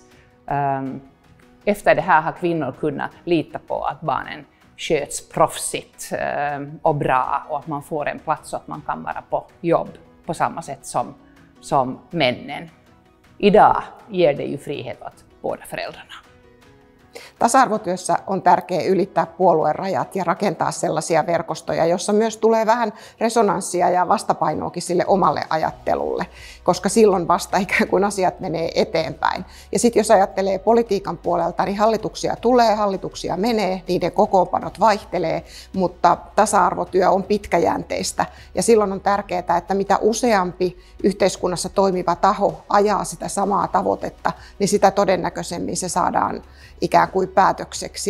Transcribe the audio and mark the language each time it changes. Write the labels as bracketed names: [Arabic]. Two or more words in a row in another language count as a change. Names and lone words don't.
[Swedish] Efter det här har kvinnor kunnat lita på att barnen sköts proffsigt och bra och att man får en plats så att man kan vara på jobb på samma sätt som männen. Idag ger det ju frihet åt båda föräldrarna. [Finnish] Tasa-arvotyössä on tärkeää ylittää puoluerajat ja rakentaa sellaisia verkostoja, joissa myös tulee vähän resonanssia ja vastapainoakin sille omalle ajattelulle, koska silloin vasta ikään kuin asiat menee eteenpäin. Ja sitten jos ajattelee politiikan puolelta, niin hallituksia tulee, hallituksia menee, niiden kokoonpanot vaihtelee, mutta tasa-arvotyö on pitkäjänteistä ja silloin on tärkeää, että mitä useampi yhteiskunnassa toimiva taho ajaa sitä samaa tavoitetta, niin sitä todennäköisemmin se saadaan ikään kuin päätökseksi.